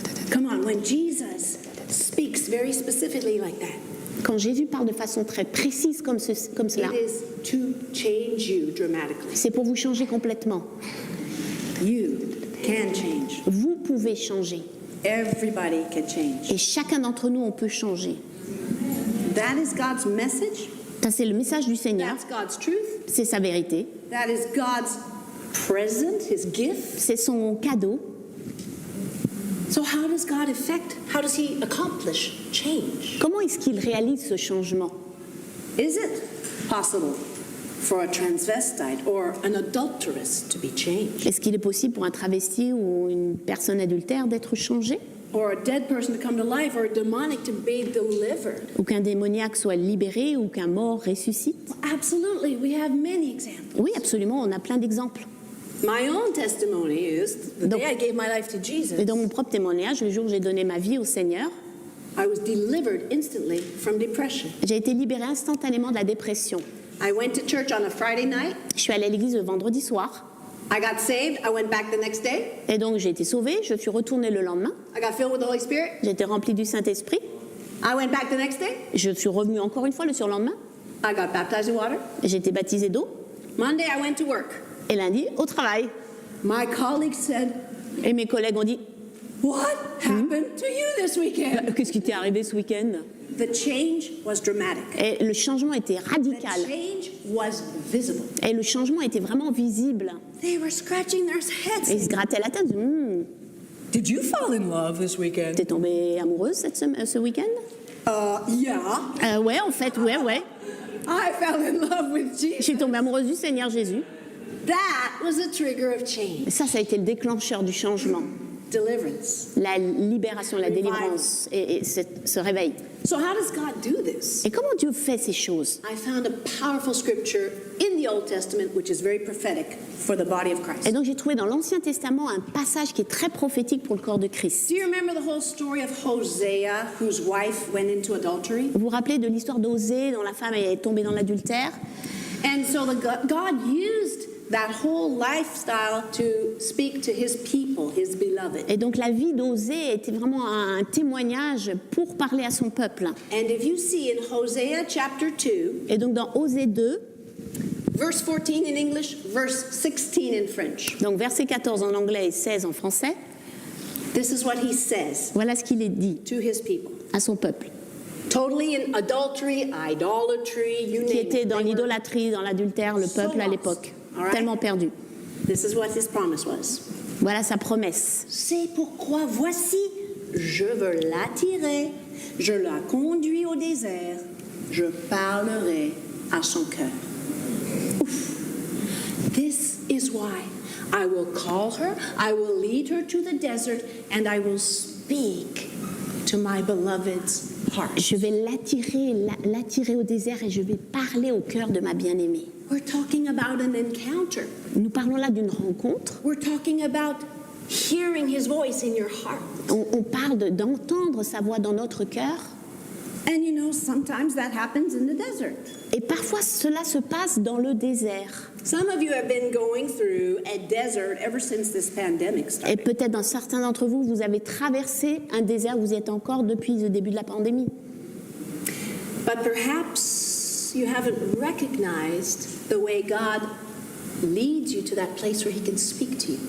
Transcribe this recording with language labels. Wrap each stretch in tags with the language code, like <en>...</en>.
<en>Come on, when Jesus speaks very specifically like that,</en> <fr>Quand Jésus parle de façon très précise comme cela,</fr> <en>it is to change you dramatically.</en> <fr>c'est pour vous changer complètement.</fr> <en>You can change.</en> <fr>Vous pouvez changer.</fr> <en>Everybody can change.</en> <fr>Et chacun d'entre nous, on peut changer.</fr> <en>That is God's message.</en> <fr>Ça, c'est le message du Seigneur.</fr> <en>That's God's truth.</en> <fr>C'est sa vérité.</fr> <en>That is God's present, his gift.</en> <fr>C'est son cadeau.</fr> <en>So how does God how does he accomplish change?</en> <fr>Comment est-ce qu'il réalise ce changement?</fr> <en>Is it possible for a transvestite or an adulteress to be changed?</en> <fr>Est-ce qu'il est possible pour un travesti ou une personne adultère d'être changé?</fr> <en>Or a dead person to come to life, or a demonic to be delivered?</en> <fr>Ou qu'un démoniaque soit libéré ou qu'un mort ressuscite?</fr> <en>Absolutely, we have many examples.</en> <fr>Oui, absolument, on a plein d'exemples.</fr> <en>My own testimony is the</en> <fr>Donc-</fr> <en>day I gave my life to Jesus,</en> <fr>Et dans mon propre témoignage, le jour où j'ai donné ma vie au Seigneur,</fr> <en>I was delivered instantly from depression.</en> <fr>j'ai été libérée instantanément de la dépression.</fr> <en>I went to church on a Friday night.</en> <fr>Je suis allée à l'église le vendredi soir.</fr> <en>I got saved. I went back the next day.</en> <fr>Et donc j'ai été sauvée, je suis retournée le lendemain,</fr> <en>I got filled with the Holy Spirit.</en> <fr>j'ai été remplie du Saint-Esprit,</fr> <en>I went back the next day.</en> <fr>je suis revenue encore une fois le surlendemain,</fr> <en>I got baptized in water.</en> <fr>j'ai été baptisée d'eau,</fr> <en>Monday, I went to work.</en> <fr>et lundi, au travail.</fr> <en>My colleagues said,</en> <fr>Et mes collègues ont dit</fr> <en>"What happened to you this weekend?"</en> <fr>qu'est-ce qui t'est arrivé ce week-end?</fr> <en>The change was dramatic.</en> <fr>Et le changement était</fr> <en>The</en> <fr>radical,</fr> <en>change was visible.</en> <fr>et le changement était vraiment visible.</fr> <en>They were scratching their</en> <fr>Et ils</fr> <en>heads.</en> <fr>se grattaient la tête,</fr> <en>Did you fall in love this weekend?</en> <fr>t'es tombée amoureuse ce week-end?</fr> <en>Yeah.</en> <fr>Ouais, en fait, ouais.</fr> <en>I fell in love with</en> <fr>Je</fr> <en>Jesus.</en> <fr>suis tombée amoureuse du Seigneur Jésus.</fr> <en>That was a trigger of change.</en> <fr>Et ça a été le déclencheur du changement.</fr> <en>Deliverance.</en> <fr>La libération, la délivrance et ce réveil.</fr> <en>So how does God do this?</en> <fr>Et comment Dieu fait ces choses?</fr> <en>I found a powerful scripture in the Old Testament which is very prophetic for the body of</en> <fr>Et</fr> <en>Christ.</en> <fr>donc j'ai trouvé dans l'Ancien Testament un passage qui est très prophétique pour le corps de Christ.</fr> <en>Do you remember the whole story of Hosea, whose wife went into adultery?</en> <fr>Vous vous rappelez de l'histoire d'Osée, dont la femme est tombée dans l'adultère?</fr> <en>And so God used that whole lifestyle to speak to his people, his beloved.</en> <fr>Et donc la vie d'Osée était vraiment un témoignage pour parler à son peuple.</fr> <en>And if you see in Hosea chapter 2,</en> <fr>Et donc dans Osée 2,</fr> <en>verse 14 in English, verse 16 in French,</en> <fr>donc verset 14 en anglais et 16 en français,</fr> <en>this is what he says</en> <fr>voilà ce qu'il est dit</fr> <en>to his people.</en> <fr>à son peuple,</fr> <en>Totally in adultery, idolatry, you</en> <fr>qui</fr> <en>name</en> <fr>était</fr> <en>it.</en> <fr>dans</fr> <en>They were-</en> <fr>l'idolâtrie, dans l'adultère, le peuple à l'époque,</fr> <en>All right.</en> <fr>tellement perdu.</fr> <en>This is what his promise was.</en> <fr>Voilà sa promesse. C'est pourquoi voici, je veux l'attirer, je la conduis au désert, je parlerai à son cœur. Ouf.</fr> <en>This is why I will call her, I will lead her to the desert, and I will speak to my beloved's heart.</en> <fr>Je vais l'attirer au désert et je vais parler au cœur de ma bien-aimée.</fr> <en>We're talking about an encounter.</en> <fr>Nous parlons là d'une rencontre.</fr> <en>We're talking about hearing his voice in your heart.</en> <fr>On parle d'entendre sa voix dans notre cœur.</fr> <en>And you know, sometimes that happens in the desert.</en> <fr>Et parfois, cela se passe dans le désert.</fr> <en>Some of you have been going through a desert ever since this pandemic</en> <fr>Et</fr> <en>started.</en> <fr>peut-être dans certains d'entre vous, vous avez traversé un désert, vous y êtes encore depuis le début de la pandémie.</fr> <en>But perhaps you haven't recognized the way God leads you to that place where he can speak to you.</en>